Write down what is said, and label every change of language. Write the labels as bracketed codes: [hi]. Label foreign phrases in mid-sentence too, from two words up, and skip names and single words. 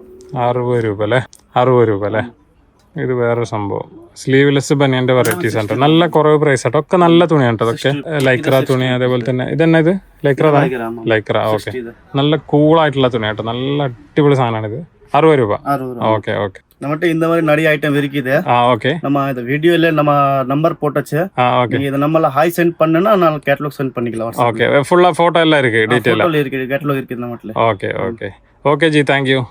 [ml] 60 രൂപ അല്ലേ? 60 രൂപ അല്ലേ? ഇത് വേറൊരു സംഭവം. സ്ലീവ്ലെസ് ബനിയന്റെ വെറൈറ്റീസ് ആണ്. നല്ല കുറവ് പ്രൈസ് ആട്ടോ. ഒക്കെ നല്ല തുണിയാണ് കേട്ടോ. അതൊക്കെ ലൈക്ര തുണി. അതേപോലെ തന്നെ ഇതന്നെ ഇത് ലൈക്ര. ലൈക്ര. ഓക്കെ. നല്ല കൂളായിട്ടുള്ള തുണി കേട്ടോ. നല്ല അടിപൊളി സാധനമാണ് ഇത്. 60 രൂപ. [ta] ஓகே ஓகே நம்மகிட்ட இந்த மாதிரி நிறைய ஐட்டம் இருக்குது. ஓகே. நம்ம இந்த வீடியோல நம்ம நம்பர் போட்டாச்சு. ஓகே. நீங்க இத நம்மள [en] hi send [ta] பண்ணனா நான் [en] catalog send [ta] பண்ணிக்கலாம். ஓகே. ஃபுல்லா போட்டோ எல்லாம் இருக்கு. டீடைலா இருக்கு. கேட்டலாக் இருக்கு நம்மட்ட. ஓகே ஓகே ஓகே ஜி. தேங்க் யூ.